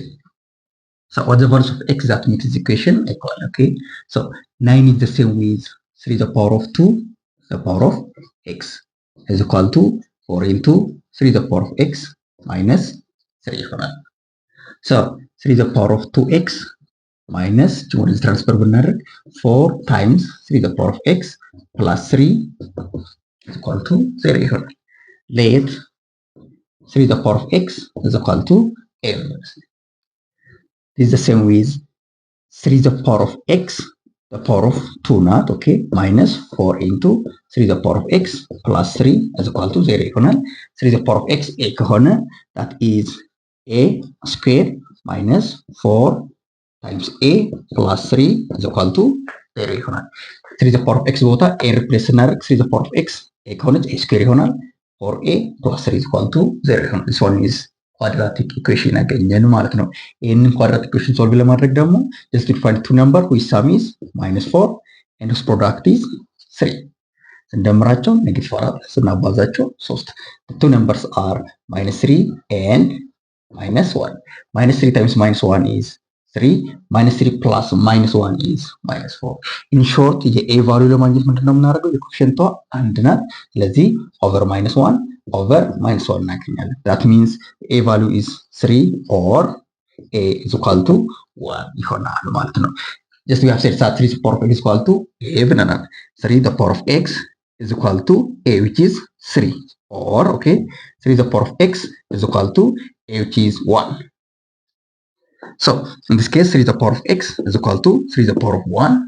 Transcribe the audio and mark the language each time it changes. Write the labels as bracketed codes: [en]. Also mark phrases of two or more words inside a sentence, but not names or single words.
[en] So what the values of x that makes this equation equal, okay? So 9 is the same with 3 the power of 2 the power of x is equal to 4 into 3 the power of x minus 3 ይሆናል። So 3 the power of 2x minus [am] ወደዚህ ትራንስፈር ብናደርግ [en] 4 times 3 the power of x plus 3 is equal to 0 ይሆናል። Let 3 the power of x is equal to m. This is the same with 3 the power of x the power of 2 not, okay, minus 4 into 3 the power of x plus 3 is equal to 0 ይሆናል። 3 the power of x a ከሆነ that is a square minus 4 times a plus 3 is equal to 0 ይሆናል። 3 the power of x ቦታ a replace ስናደርግ 3 the power of x a ከሆነች a square ይሆናል። 4a plus 3 is equal to 0 ይሆናል። this one is quadratic equation [am] አገኘን ማለት ነው። ይህንን [en] quadratic equation solve [am] ለማድረግ ደግሞ [en] just to find two number whose sum is minus 4 and whose product is 3 [am] ስንደምራቸው ኔጌቲቭ 4 ስናባዛቸው 3. [en] the two numbers are minus 3 and minus 1. minus 3 times minus 1 is 3. minus 3 plus minus 1 is minus 4. in short የa value [am] ለማግኘት ምንድነው የምናደርገው? የኮኤፊሽንቷ አንድ ናት። ስለዚህ [en] over minus 1 over minus 1 እናገኛለን። that means a value is 3 or a is equal to 1 [am] ይሆናል ማለት ነው። [en] just we have said that 3 the power of x is equal to a ብለናል። 3 the power of x is equal to a, which is 3. Or, okay, 3 to the power of x is equal to a, which is 1. So, in this case, 3 to the power of x is equal to 3 to the power of 1.